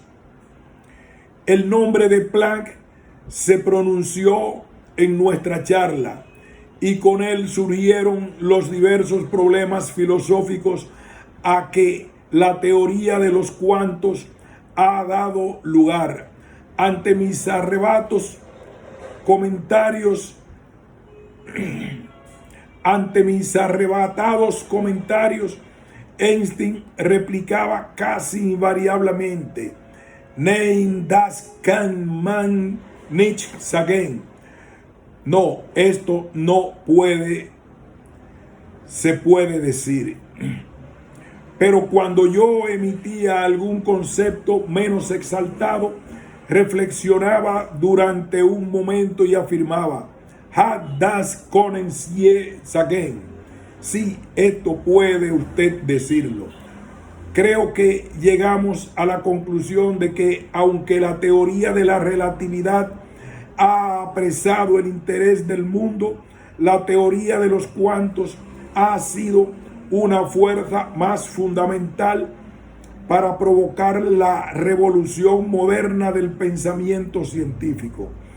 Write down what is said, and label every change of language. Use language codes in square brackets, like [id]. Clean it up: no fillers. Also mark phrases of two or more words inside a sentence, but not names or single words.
[es] El nombre de Planck se pronunció en nuestra charla, y con él surgieron los diversos problemas filosóficos a que la teoría de los cuantos ha dado lugar. Ante mis arrebatados comentarios, Einstein replicaba casi invariablemente: [de] Nein, das kann man nicht sagen. [es] No, esto no se puede decir. Pero cuando yo emitía algún concepto menos exaltado, reflexionaba durante un momento y afirmaba: [de] das können Sie sagen. [es] Sí, esto puede usted decirlo. Creo que llegamos a la conclusión de que, aunque la teoría de la relatividad ha apresado el interés del mundo, la teoría de los cuantos ha sido una fuerza más fundamental para provocar la revolución moderna del pensamiento científico.